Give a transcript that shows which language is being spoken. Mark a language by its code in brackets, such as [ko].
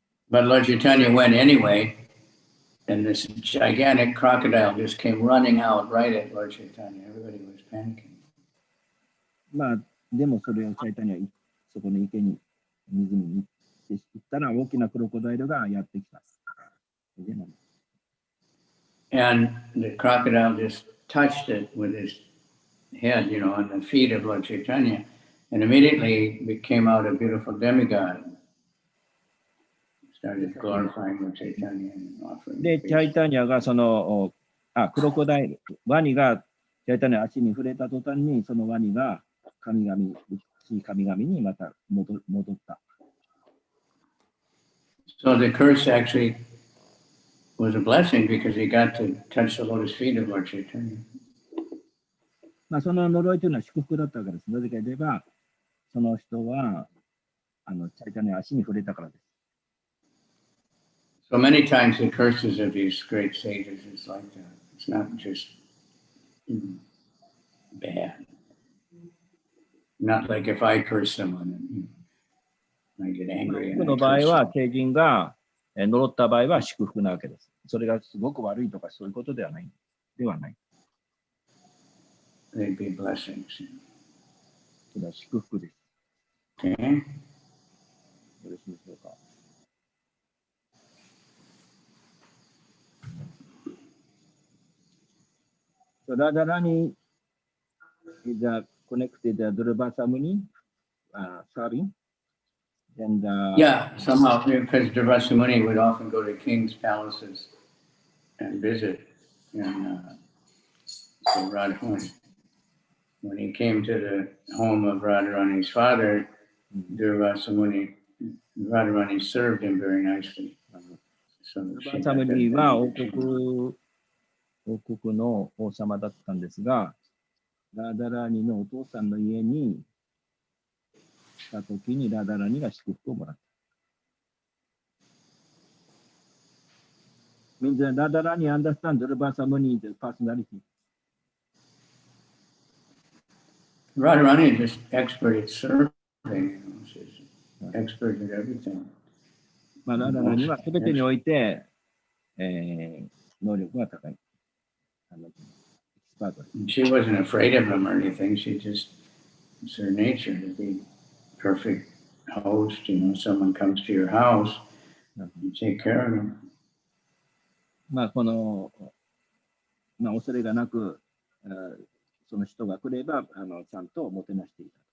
[en] But Lord Chaitanya went anyway, and this gigantic crocodile just came running out right at Lord Chaitanya. Everybody was panicking. [ja] まあ、でもそれをチャイタニアそこの池に、湖に行ったら大きなクロコダイルがやってきた。 [en] And the crocodile just touched it with his head, on the feet of Lord Chaitanya, and immediately it came out a beautiful demigod. Started glorifying Lord Chaitanya and offering. [ja] で、チャイタニアがその、クロコダイル、ワニがチャイタニアの足に触れた途端に、そのワニが神々にまた戻った。 [en] So the curse actually was a blessing because he got to touch the lotus feet of Lord Chaitanya. [ja] まあその呪いというのは祝福だったわけです。なぜかといえば、その人はチャイタニアの足に触れたからです。 [en] So many times the curses of these great sages is like that. It's not just bad. Not like if I curse someone and I get angry. [ja] 多くの場合は、聖人が呪った場合は祝福なわけです。それがすごく悪いとかそういうことではない。 [en] they'd be blessings. [ja] それは祝福です。 [en] Okay? [ja] よろしいでしょうか。 [en] So Radharani is connected Durva Samuni, serving. And Yeah, somehow, because Durvasamuni would often go to king's palaces and visit. And so Radharani, when he came to the home of Radharani's father, Durvasamuni, Radharani served him very nicely. So she Durva got that [ja] Samuni は [en] benediction. [ja] 王国の王様だったんですが、ラダラーニのお父さんの家に来たときにラダラーニが祝福をもらった。 [en] Means that Radharani understands Durva Samuni personality. Radharani is just expert at serving. She's expert at everything. [ja] まあ、ラダラーニは全てにおいて、能力が高い。エキスパートです。 [en] She wasn't afraid of him or anything. She just, it's her nature to be perfect host. Someone comes to your house, you take care of them. [ja] まあ、この、まあ、恐れがなく、その人が来れば、ちゃんともてなしていた。